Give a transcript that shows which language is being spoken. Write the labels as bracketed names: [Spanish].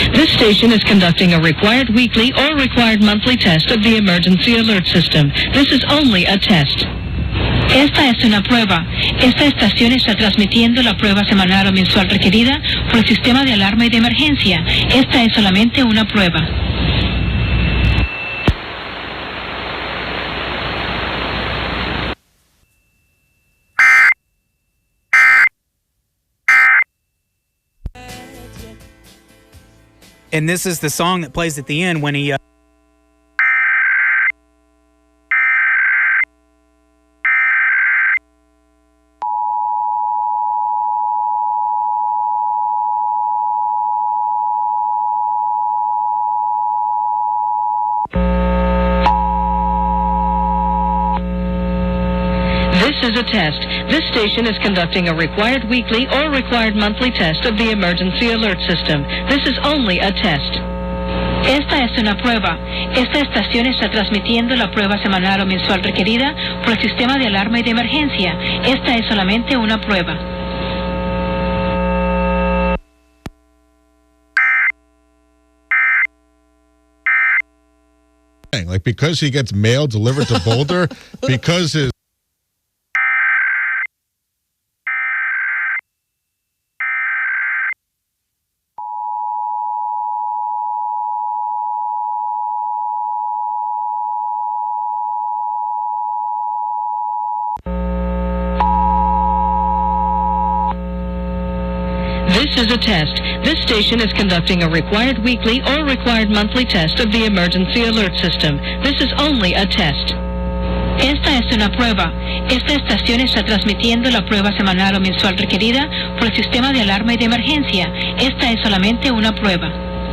[English] This station is conducting a required weekly or required monthly test of the emergency alert system. This is only a test. [Spanish] Esta es una prueba. Esta estación está transmitiendo la prueba semanal o mensual requerida por el sistema de alarma y de emergencia. Esta es solamente una prueba. [English] And this is the song that plays at the end when he... This is a test. This station is conducting a required weekly or required monthly test of the emergency alert system. This is only a test. [Spanish] Esta es una prueba. Esta estación está transmitiendo la prueba semanal o mensual requerida por el sistema de alarma y de emergencia. Esta es solamente una prueba. [English] Like, because he gets mail delivered to Boulder, because his This is a test. This station is conducting a required weekly or required monthly test of the emergency alert system. This is only a test. [Spanish] Esta es una prueba. Esta estación está transmitiendo la prueba semanal o mensual requerida por el sistema de alarma y de emergencia. Esta es solamente una prueba.